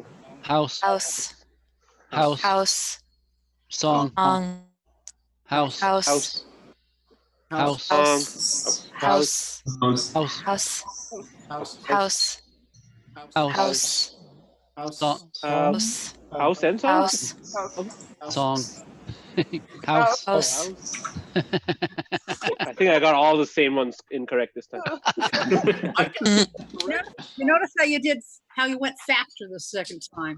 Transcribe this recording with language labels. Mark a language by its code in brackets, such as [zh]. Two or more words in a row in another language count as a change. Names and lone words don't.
[en] House. House. House. House. Song. Song. House. House. House. House. House. House. House. House. House. House. House. Song. House. House and song. House. Song. House. House. I think I got all the same ones incorrect this time. You notice how you did how you went faster the second time.